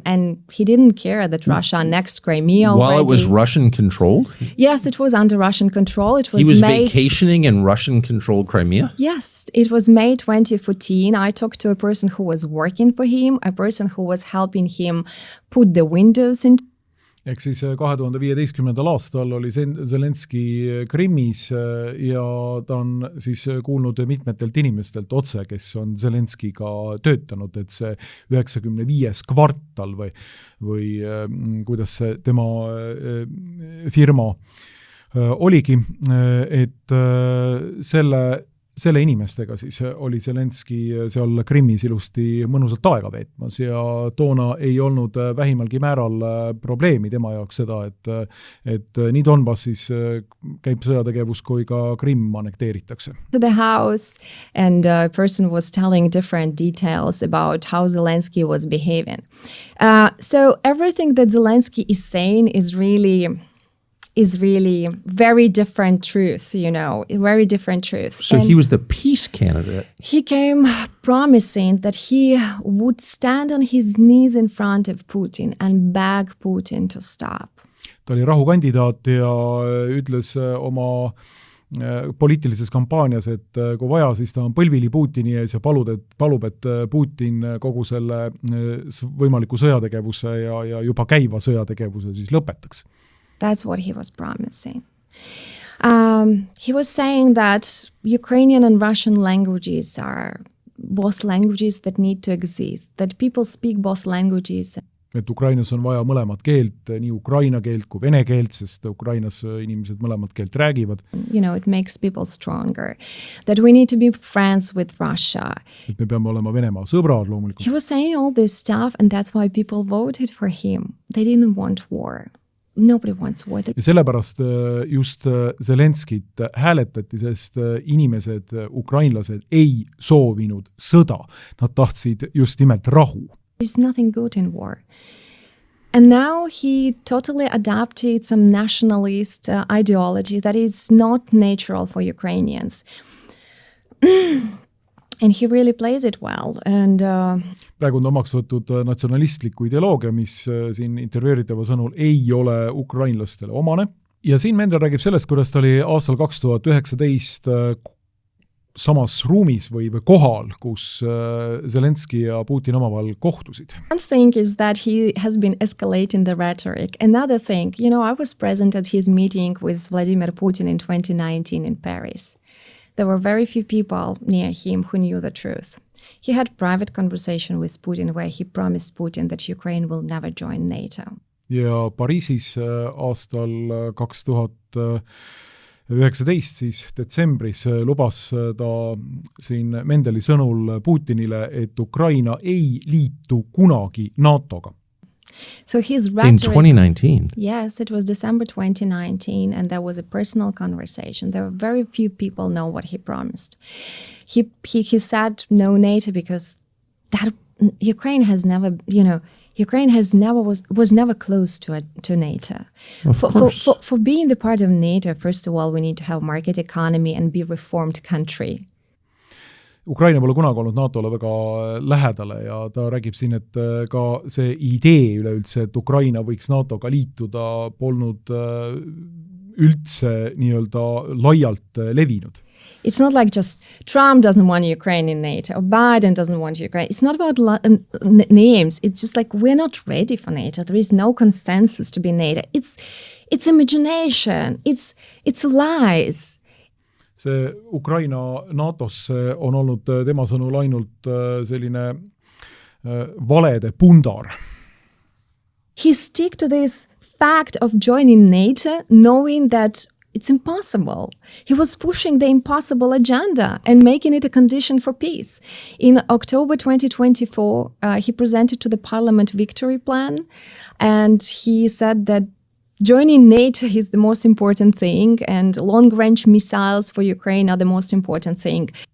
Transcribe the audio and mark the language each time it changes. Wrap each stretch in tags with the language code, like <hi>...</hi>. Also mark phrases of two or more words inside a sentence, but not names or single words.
<en>And he didn't care that Russia annexed Crimea already. While it was Russian-controlled? Yes, it was under Russian control. It was He was vacationing in Russian-controlled Crimea? Yes, it was May 2014. I talked to a person who was working for him, a person who was helping him put the windows in.</en> <et>Ehk siis 2015. aastal oli Zelenski Krimmis ja ta on siis kuulnud mitmetelt inimestelt otse, kes on Zelenskiga töötanud, et see 95. kvartal või kuidas see tema firma oligi, et selle inimestega siis oli Zelenski seal Krimmis ilusti mõnusalt aega veetmas ja toona ei olnud vähimalgi määral probleemi tema jaoks seda, et nii Donbassis käib sõjategevus kui ka Krimm annekteeritakse.</et> <en>To the house and a person was telling different details about how Zelensky was behaving. So everything that Zelensky is saying is really very different truth, very different truth. So he was the peace candidate. He came promising that he would stand on his knees in front of Putin and beg Putin to stop.</en> <et>Ta oli rahukandidaat ja ütles oma poliitilises kampaanias, et kui vaja, siis ta on põlvili Putini ees ja palub, et Putin kogu selle võimaliku sõjategevuse ja juba käiva sõjategevuse siis lõpetaks.</et> <en>That's what he was promising. He was saying that Ukrainian and Russian languages are both languages that need to exist, that people speak both languages.</en> <et>Et Ukrainas on vaja mõlemat keelt, nii ukraina keelt kui vene keelt, sest Ukrainas inimesed mõlemat keelt räägivad.</et> <en>It makes people stronger. That we need to be friends with Russia.</en> <et>Et me peame olema Venemaa sõbrad loomulikult.</et> <en>He was saying all this stuff and that's why people voted for him. They didn't want war. Nobody wants war.</en> <et>Ja sellepärast just Zelenskit hääletati, sest inimesed, ukrainlased ei soovinud sõda. Nad tahtsid just nimelt rahu.</et> <en>There's nothing good in war. And now he totally adapted some nationalist ideology that is not natural for Ukrainians. And he really plays it well. And</en> <et>praegu on omaks võtud natsionalistliku ideoloogia, mis siin intervjueeritava sõnul ei ole ukrainlastele omane. Ja siin Mendel räägib sellest, kuidas ta oli aastal 2019 samas ruumis või kohal, kus Zelenski ja Putin omavahel kohtusid.</et> <en>One thing is that he has been escalating the rhetoric. Another thing, I was present at his meeting with Vladimir Putin in 2019 in Paris. There were very few people near him who knew the truth. He had private conversation with Putin where he promised Putin that Ukraine will never join NATO.</en> <et>Ja Pariisis aastal 2019 siis detsembris lubas ta siin Mendeli sõnul Putinile, et Ukraina ei liitu kunagi NATOga.</et> <en>So his rhetoric, in 2019? Yes, it was December 2019, and there was a personal conversation. There were very few people know what he promised. He said no NATO because that Ukraine has never, Ukraine has never was never close to NATO. For being the part of NATO, first of all, we need to have market economy and be a reformed country.</en> <et>Ukraina pole kunagi olnud NATOle väga lähedale ja ta räägib siin, et ka see idee üleüldse, et Ukraina võiks NATOga liituda, polnud üldse nii-öelda laialt levinud.</et> <en>It's not like just Trump doesn't want Ukraine in NATO or Biden doesn't want Ukraine. It's not about names. It's just like we're not ready for NATO. There is no consensus to be NATO. It's imagination. It's lies.</en> <et>See Ukraina NATOsse on olnud tema sõnul ainult selline valede pundar.</et> <en>He stick to this fact of joining NATO knowing that it's impossible. He was pushing the impossible agenda and making it a condition for peace. In October 2024, he presented to the parliament victory plan and he said that joining NATO is the most important thing and long-range missiles for Ukraine are the most important thing.</en>